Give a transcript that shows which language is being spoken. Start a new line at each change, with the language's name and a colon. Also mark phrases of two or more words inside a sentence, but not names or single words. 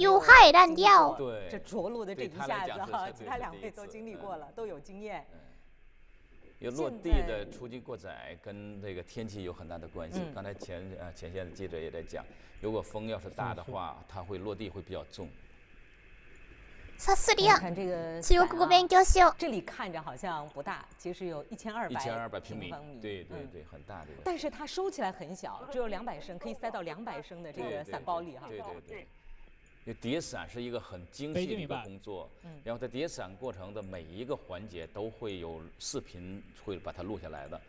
Chinese: 有害燃料。对，这着陆的这一下子哈，其他两位都经历过了，都有经验。有落地的出击过载跟这个天气有很大的关系。刚才前线的记者也在讲，如果风要是大的话，它会落地会比较重。
Japanese: さすりゃ。
Chinese: 看这个
Japanese: 中国語勉強しよう。
Chinese: 这里看着好像不大，其实有1200平方米。对，很大的。但是它收起来很小，只有200升，可以塞到200升的这个伞包里哈。对。因为叠伞是一个很精细的一个工作，然后在叠伞过程的每一个环节都会有视频会把它录下来的。